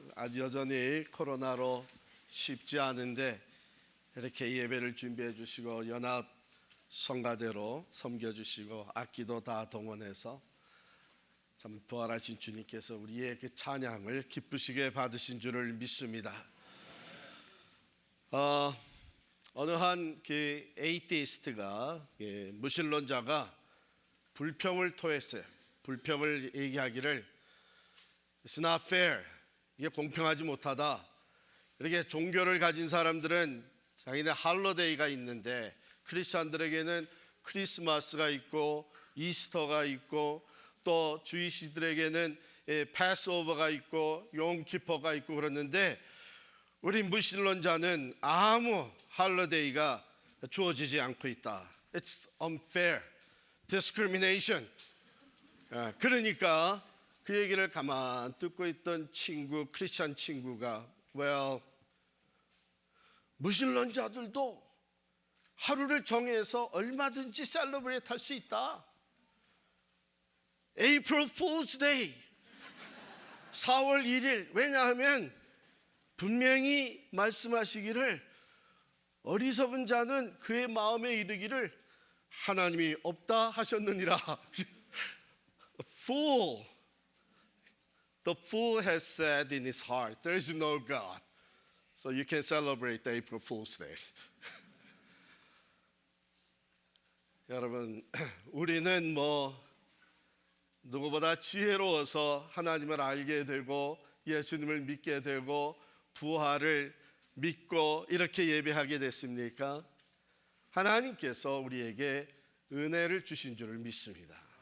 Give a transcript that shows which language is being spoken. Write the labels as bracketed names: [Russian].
[Korean] 아주 여전히 코로나로 쉽지 않은데 이렇게 예배를 준비해 주시고 연합 성가대로 섬겨 주시고 악기도 다 동원해서 참 부활하신 주님께서 우리의 그 찬양을 기쁘시게 받으신 줄을 믿습니다. 어느 한 그 에이티스트가 무신론자가 불평을 토했어요. 불평을 얘기하기를 [English] It's not fair. [Korean] 이게 공평하지 못하다. 이렇게 종교를 가진 사람들은 자기네 할로데이가 있는데 크리스천들에게는 크리스마스가 있고 이스터가 있고 또 주이시들에게는 패스오버가 있고 용키퍼가 있고 그러는데 우리 무신론자는 아무 할로데이가 주어지지 않고 있다. [English] It's unfair. Discrimination. [Korean] 그러니까 그 얘기를 가만 듣고 있던 친구, 크리스천 친구가 well, 무신론자들도 하루를 정해서 얼마든지 셀러브레이트 할 수 있다. April Fool's Day 4월 1일 왜냐하면 분명히 말씀하시기를 어리석은 자는 그의 마음에 이르기를 하나님이 없다 하셨느니라. [English] Fool. The fool has said in his heart, there is no God. So you can celebrate the April Fool's Day. [Korean] 여러분, 우리는 누구보다 지혜로워서 하나님을 알게 되고 예수님을 믿게 되고 부활을 믿고 이렇게 예배하게 됐습니까? 하나님께서 우리에게 은혜를 주신 줄을 믿습니다.